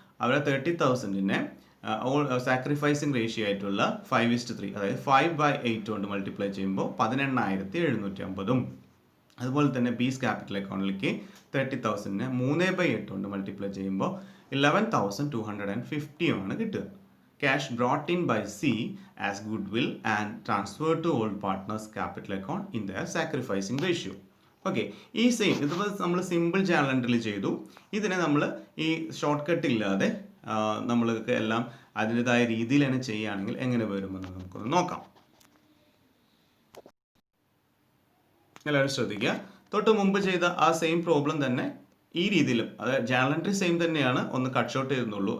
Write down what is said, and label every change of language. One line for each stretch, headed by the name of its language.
Malayalam: അവിടെ 30,000നെ sacrificing ratio ആയിട്ടുള്ള 5:3 അതായത് 5/8 കൊണ്ട് മൾട്ടിപ്ലൈ ചെയ്യുമ്പോൾ 18,750. അതുപോലെ തന്നെ ബീസ് ക്യാപിറ്റൽ അക്കൗണ്ടിലേക്ക് 30,000നെ 3/8 കൊണ്ട് മൾട്ടിപ്ലൈ ചെയ്യുമ്പോൾ 11,250 ആണ് കിട്ടുക.
English: Cash brought in by C as goodwill and transferred to old partners capital account in their sacrificing ratio.
Malayalam: Okay, ഈ സെയിം ഇതിപ്പോൾ നമ്മൾ സിമ്പിൾ ജേണൽ എൻട്രിയിൽ ചെയ്തു. ഇതിനെ നമ്മൾ ഈ ഷോർട്ട് കട്ട് ഇല്ലാതെ നമ്മൾക്ക് എല്ലാം അതിൻ്റെതായ രീതിയിൽ തന്നെ ചെയ്യുകയാണെങ്കിൽ എങ്ങനെ വരുമെന്ന് നമുക്കൊന്ന് നോക്കാം. എല്ലാവരും ശ്രദ്ധിക്കുക. തൊട്ട് മുമ്പ് ചെയ്ത ആ സെയിം പ്രോബ്ലം തന്നെ ഈ രീതിയിലും, അതായത് ജേണൽ എൻട്രി സെയിം തന്നെയാണ്, ഒന്ന് കട്ട് ഷോട്ട് ചെയ്യുന്നുള്ളൂ.